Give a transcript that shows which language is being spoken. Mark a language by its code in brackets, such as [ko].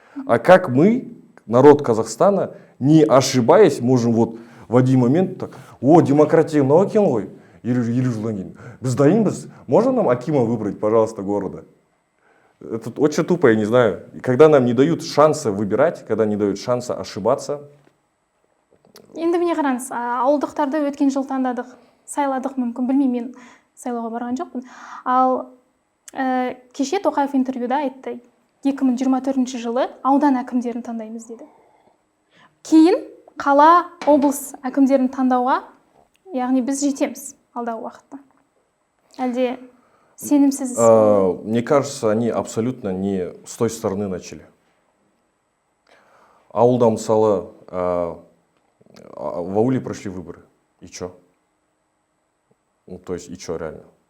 [ru] А как мы, народ Казахстана, не ошибаясь, можем вот в один момент так, о, демократия [kk] мынау екен ғой, елу жылдан кейін. Біз дайынбыз, [ru] можно нам акима выбрать, пожалуйста, города? Это очень тупо, я не знаю. И когда нам не дают шанса выбирать, когда не дают шанса ошибаться. [kk] Енді міне қараңыз, ауылдықтарды өткен жыл таңдадық, сайладық, мүмкін, білмеймін, мен сайлауға барған жоқпын. Ал кеше Тоқаев интервьюда айтты, 2024 жылы аудан әкімдерін таңдаймыз деді. Кейін қала, облыс әкімдерін таңдауға, яғни біз жетеміз алдағы уақытта. Әлде сенімсіз? [ru] Мне кажется, они абсолютно не с той стороны начали. [kk] Ауылда, мысалы, [ru] в ауле прошли выборы. И чё? Ну, то есть, и чё реально?